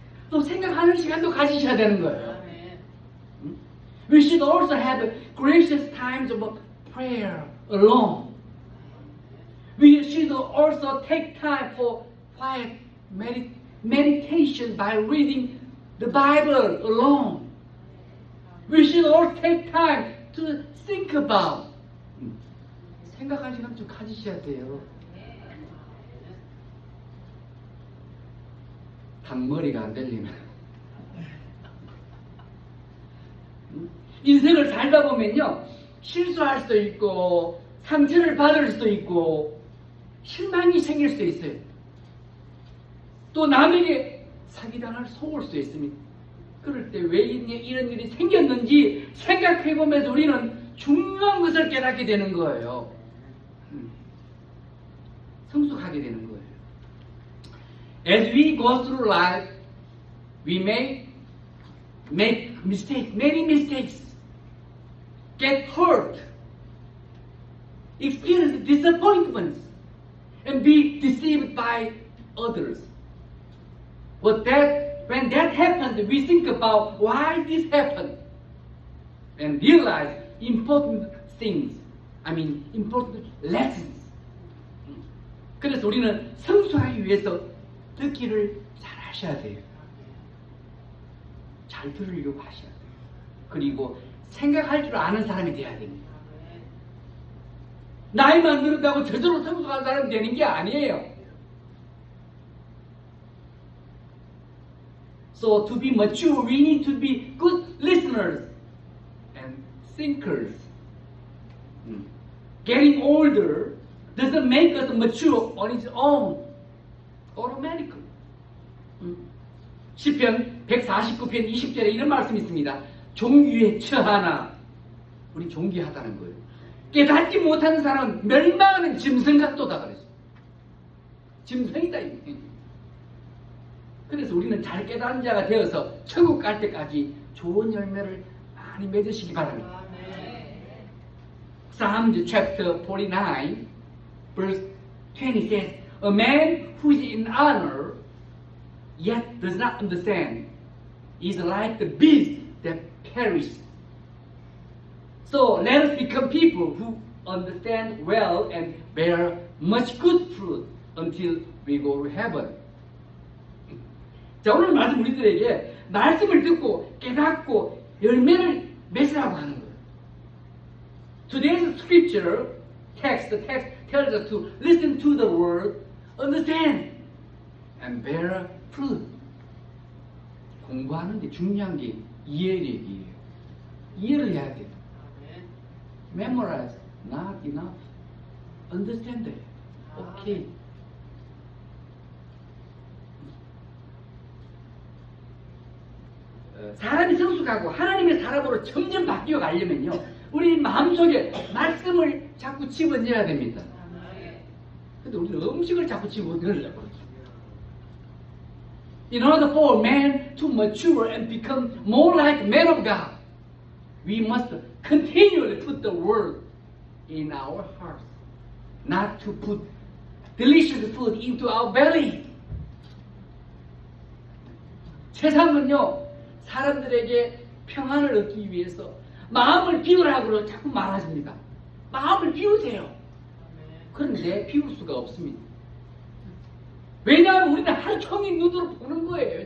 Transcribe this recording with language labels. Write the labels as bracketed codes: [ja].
[ko] 또 생각하는 시간도 가지셔야 되는 거예요. [en] We should also have gracious times of prayer alone. We should also take time for quiet meditation by reading the Bible alone. We should also take time to think about. [ko] 생각할 시간 좀 가지셔야 돼요. 닭머리가 안 들리면. 인생을 살다 보면요, 실수할 수도 있고 상처를 받을 수도 있고 실망이 생길 수도 있어요. 또 남에게 사기당할 속을 수도 있습니다. 그럴 때 왜 이런 일이 생겼는지 생각해보면서 우리는 중요한 것을 깨닫게 되는 거예요. 성숙하게 되는 거예요. [en] As we go through life, we may make mistakes, many mistakes. get hurt, experience disappointments, and be deceived by others. But when that happens, we think about why this happened and realize important things. important lessons. [ko] 그래서 우리는 성숙하기 위해서 듣기를 잘 하셔야 돼요. 잘 들으려고 하셔야 돼요. 그리고 생각할 줄 아는 사람이 돼야 됩니다. 나이만 들었다고 저절로 성숙한 사람이 되는 게 아니에요. [en] So to be mature, we need to be good listeners and thinkers. Getting older doesn't make us mature on its own, automatically. [ko] 시편 149편 20절에 이런 말씀이 있습니다. 종기에 처하나, 우리 종기하다는 거예요. 깨닫지 못하는 사람은 멸망하는 짐승 같도다 그랬어요. 짐승이다. 그래서 우리는 잘 깨달은 자가 되어서 천국 갈 때까지 좋은 열매를 많이 맺으시기 바랍니다. [en] Psalms chapter 49 verse 20 says, A man who is in honor yet does not understand is like the beast that perish. So let us become people who understand well and bear much good fruit until we go to heaven. [ko] 자, 오늘 말씀 우리들에게 말씀을 듣고 깨닫고 열매를 맺으라고 하는 거예요. [en] Today's scripture text tells us to listen to the word, understand, and bear fruit. [ko] 공부하는데 중요한 게 이해력이에요. 이해를 해야 돼요. [en] Memorize, not enough. Understand it. Okay. [ko] 사람이 성숙하고 하나님의 사람으로 점점 바뀌어 가려면요, 우리 마음속에 말씀을 자꾸 집어넣어야 됩니다. 근데 우리는 음식을 자꾸 집어넣으려고 그러죠. [en] In order for man to mature and become more like man of God, we must continually put the word in our hearts, not to put delicious food into our belly. [ko] 세상은요, 사람들에게 평안을 얻기 위해서 마음을 비우라고 자꾸 말하십니다. 마음을 비우세요. 그런데 비울 수가 없습니다. 왜냐하면 우리는 하루 종일 눈으로 보는 거예요.